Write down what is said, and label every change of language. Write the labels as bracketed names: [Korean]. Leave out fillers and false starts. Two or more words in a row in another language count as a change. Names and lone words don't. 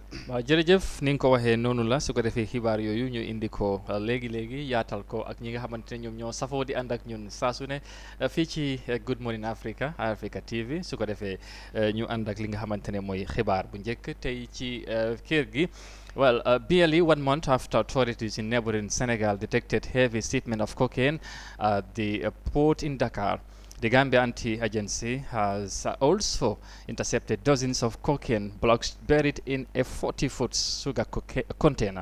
[Wolof] waaw jërëjëf ni nga ko waxee noonu la su ko defee xibaar yooyu ñu indi ko léegi yaatal ko ak ñi nga xamante ne ñoom ñoo safoo di ànd ak ñun saa su ne fii ci Good Morning Africa TV su ko defee ñu ànd ak li nga xamante ne mooy xibaar bu njëkk tey ci kër gi. [English] Well, barely 1 month after authorities in neighboring Senegal detected heavy shipment of cocaine at the port in Dakar, the Gambia Anti-Agency has also intercepted dozens of cocaine blocks buried in a 40-foot sugar container.